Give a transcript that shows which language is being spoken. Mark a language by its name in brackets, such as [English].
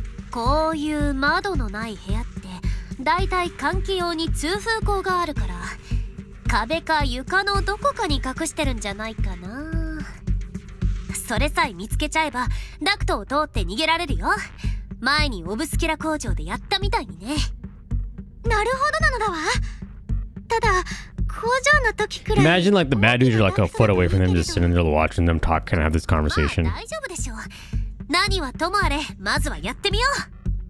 [Japanese] こういう窓のない部屋ってだいたい換気用に通風口があるから、壁か床のどこかに隠してるんじゃないかな。それさえ見つけちゃえばダクトを通って逃げられるよ。前にオブスキュラ工場でやったみたいにね。なるほどなのだわ。ただ工場の時くらい [English] Imagine like the bad dudes are like a foot away from them, just sitting there watching them talk, kind of have this conversation. [Japanese] 大丈夫でしょう。何はともあれ、まずはやってみよう。